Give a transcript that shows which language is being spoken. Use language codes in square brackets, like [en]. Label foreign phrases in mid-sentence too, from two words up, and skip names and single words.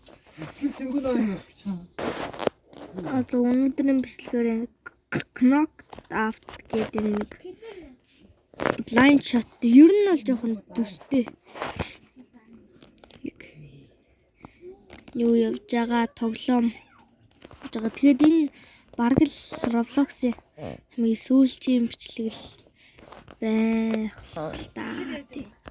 [mn] Also өнөөдрийн бичлэгээр [en] knock out [mn] гэдэг нэг [en] blind shot [mn] ер нь бол жоохон төстэй. Юу явж байгаа тоглоом. Тэгээд энэ бараг л Roblox-ийн хамгийн сүүлчийн бичлэг л байх л таа тий.